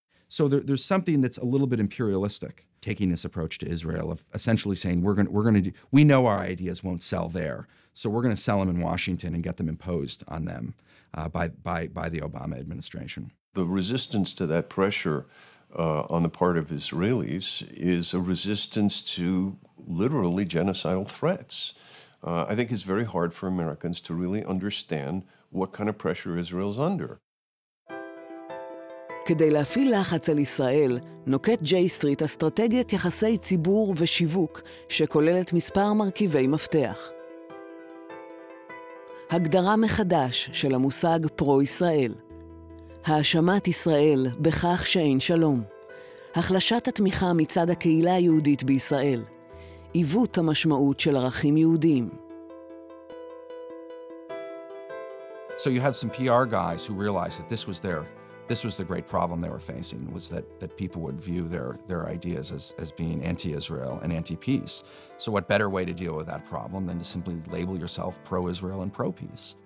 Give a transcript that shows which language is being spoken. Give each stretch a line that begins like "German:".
English: So there's something that's a little bit imperialistic, taking this approach to Israel of essentially saying we know our ideas won't sell there, so we're going to sell them in Washington and get them imposed on them by the Obama administration. The resistance to that pressure on the part of Israelis is a resistance to literally genocidal threats. I think it's very hard for Americans to really understand what kind of pressure Israel's under.
Hebrew: כדי להפעיל לחץ על ישראל, נוקט ג'יי-סטריט אסטרטגיית יחסי ציבור ושיווק שכוללת מספר מרכיבי מפתח. הגדרה מחדש של המושג פרו-ישראל. האשמת ישראל בכך שאין שלום. החלשת התמיכה מצד הקהילה היהודית בישראל. עיוות המשמעות של ערכים יהודיים.
English: So you had some PR guys who realized that this was the great problem they were facing, was that people would view their ideas as being anti-Israel and anti-peace. So what better way to deal with that problem than to simply label yourself pro-Israel and pro-peace?